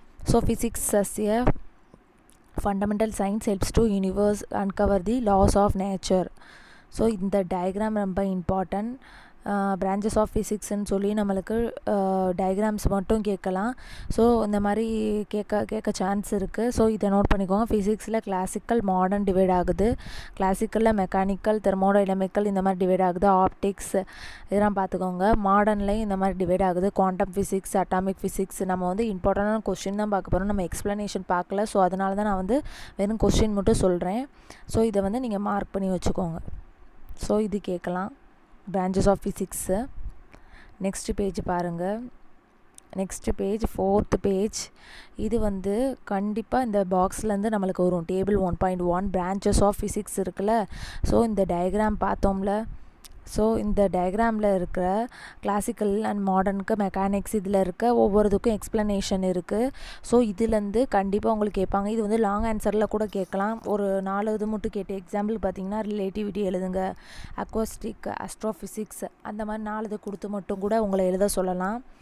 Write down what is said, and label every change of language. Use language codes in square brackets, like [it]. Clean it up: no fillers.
[en] So physics as a fundamental science helps to universe uncover the laws of nature. [ta] So இந்த diagram ரொம்ப important. Branches of ஃபிசிக்ஸ்ன்னு சொல்லி நம்மளுக்கு diagrams மட்டும் கேட்கலாம். So இந்த மாதிரி கேட்க சான்ஸ் இருக்குது. ஸோ இதை நோட் பண்ணிக்கோங்க. ஃபிசிக்ஸில் கிளாசிக்கல் மாடர்ன் டிவைட் ஆகுது. கிளாசிக்கலில் மெக்கானிக்கல் தெர்மோடைனமிக்கல் இந்த மாதிரி டிவைட் ஆகுது. ஆப்டிக்ஸ் இதெல்லாம் பார்த்துக்கோங்க. மாடர்ன்லேயும் இந்த மாதிரி டிவைட் ஆகுது. Quantum physics, atomic physics. நம்ம வந்து இம்பார்ட்டண்டான கொஸ்டின் தான் பார்க்க போகிறோம். நம்ம எக்ஸ்ப்ளனேஷன் பார்க்கல. ஸோ அதனால தான் நான் வந்து வெறும் கொஸ்டின் மட்டும் சொல்கிறேன். ஸோ இதை வந்து நீங்கள் மார்க் பண்ணி வச்சுக்கோங்க. ஸோ இது கேட்கலாம் branches of physics. Next page பாருங்கள். Next page fourth page. இது வந்து கண்டிப்பாக இந்த பாக்ஸ்லேருந்து நம்மளுக்கு வரும். டேபிள் 1.1 branches of physics இருக்குல்ல. ஸோ இந்த டயக்ராம் பார்த்தோம்ல. ஸோ இந்த டயக்ராமில் இருக்கிற கிளாசிக்கல் அண்ட் மாடர்னுக்கு மெக்கானிக்ஸ் இதில் இருக்க ஒவ்வொருத்துக்கும் எக்ஸ்ப்ளனேஷன் இருக்குது. ஸோ இதுலேருந்து கண்டிப்பாக உங்களுக்கு கேட்பாங்க. இது வந்து லாங் ஆன்சரில் கூட கேட்கலாம். ஒரு 4 இது மட்டும் கேட்டு எக்ஸாம்பிள் பார்த்தீங்கன்னா ரிலேட்டிவிட்டி எழுதுங்க, அக்வாஸ்டிக், ஆஸ்ட்ரோஃபிசிக்ஸ் அந்த மாதிரி 4 இது கொடுத்து மட்டும் கூட உங்களை எழுத சொல்லலாம்.